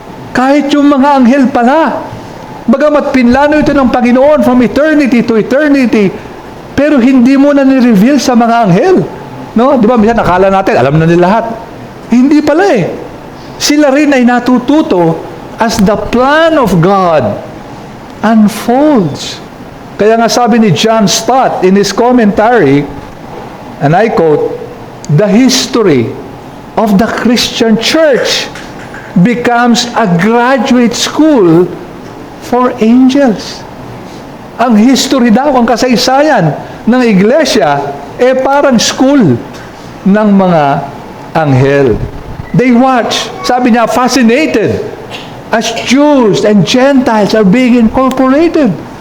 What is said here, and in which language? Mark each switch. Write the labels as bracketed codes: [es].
[tl] Kahit yung mga anghel pala, bagamat pinlano ito ng Panginoon [en] from eternity to eternity, [tl] pero hindi mo na ni-reveal sa mga anghel. No? Di ba, minsan nakala natin, alam na nila lahat. Hindi pala eh. Sila rin ay natututo [en] as the plan of God unfolds. [tl] Kaya nga sabi ni [en] John Stott in his commentary, and I quote, "The history of the Christian church becomes a graduate school for angels." [tl] Ang history daw, ang kasaysayan ng iglesia, parang school ng mga anghel. [en] They watch, [tl] sabi niya, [en] fascinated as Jews and Gentiles are being incorporated.